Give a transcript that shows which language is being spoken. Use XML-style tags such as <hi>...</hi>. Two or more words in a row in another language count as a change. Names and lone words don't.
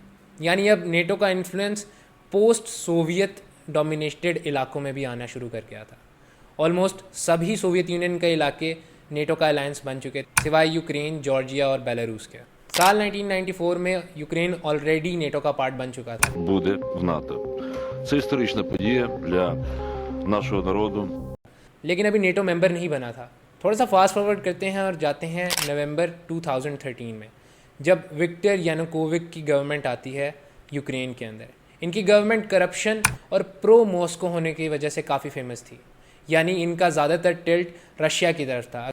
<hi>यानी अब नेटो का</hi> <en>influence post Soviet dominated</en> <hi>इलाकों में भी आना शुरू कर गया था। ऑलमोस्ट सभी सोवियत यूनियन के इलाके नेटो का अलायंस बन चुके थे, सिवाय यूक्रेन, जॉर्जिया और बेलारूस के। साल 1994 में यूक्रेन ऑलरेडी नेटो का पार्ट बन चुका था।</hi> <uk>буде в НАТО. Це історична подія для нашого народу.</uk> <hi>लेकिन अभी नेटो मेंबर नहीं बना था। थोड़ा सा</hi> <en>fast forward</en> <hi>करते हैं और जाते हैं नवंबर 2013 में, जब विक्टर यानुकोविक की गवर्नमेंट आती है यूक्रेन के अंदर। इनकी गवर्नमेंट करप्शन और प्रो मॉस्को होने की वजह से काफ़ी फेमस थी, यानी इनका ज़्यादातर टिल्ट रशिया की तरफ था।</hi>